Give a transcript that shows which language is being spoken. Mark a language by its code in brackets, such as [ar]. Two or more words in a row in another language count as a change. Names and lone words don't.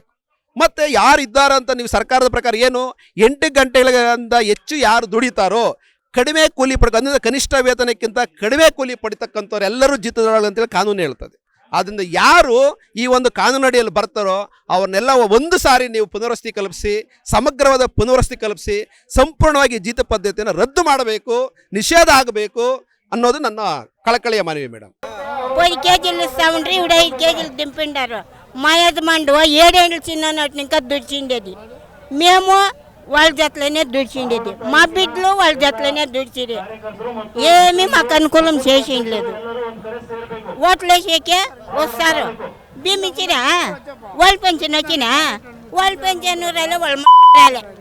[kn] ಮತ್ತು ಯಾರು ಇದ್ದಾರೆ ಅಂತ ನೀವು ಸರ್ಕಾರದ ಪ್ರಕಾರ ಏನು 8 ಗಂಟೆಗಳಿಂದ ಹೆಚ್ಚು ಯಾರು ದುಡಿತಾರೋ, ಕಡಿಮೆ ಕೂಲಿ ಅಂದರೆ ಕನಿಷ್ಠ ವೇತನಕ್ಕಿಂತ ಕಡಿಮೆ ಕೂಲಿ ಪಡಿತಕ್ಕಂಥವ್ರು ಎಲ್ಲರೂ ಜೀತದಾಳು ಅಂತೇಳಿ ಕಾನೂನು ಹೇಳ್ತದೆ. ಆದ್ದರಿಂದ ಯಾರು ಈ ಒಂದು ಕಾನೂನಡಿಯಲ್ಲಿ ಬರ್ತಾರೋ ಅವ್ರನ್ನೆಲ್ಲ ಒಂದು ಸಾರಿ ನೀವು ಪುನರ್ವಸತಿ ಕಲ್ಪಿಸಿ, ಸಮಗ್ರವಾದ ಪುನರ್ವಸತಿ ಕಲ್ಪಿಸಿ, ಸಂಪೂರ್ಣವಾಗಿ ಜೀತ ಪದ್ಧತಿಯನ್ನು ರದ್ದು ಮಾಡಬೇಕು, ನಿಷೇಧ ಆಗಬೇಕು ಅನ್ನೋದು ನನ್ನ ಕಳಕಳಿಯ ಮನವಿ మేడం. [te] 10 కేజీలు ఇస్తామండ్రి, ఇప్పుడు 5 కేజీలు దింపిండారు. మా యజమానుడు 7 ఏళ్ళు చిన్ననాటి ఇంకా దుడిచిండేది, మేము వాళ్ళ జతలోనే దుడిచిండేది, మా బిడ్డలు వాళ్ళ జతలోనే దుడిచిది. ఏమీ మాకు అనుకూలం చేసిండలేదు. ఓట్లు వేసేకే వస్తారు, బిమ్మిచ్చినా వాళ్ళు పెన్షన్ వచ్చినా, వాళ్ళు పెన్షన్ రాలే, వాళ్ళు రాలే.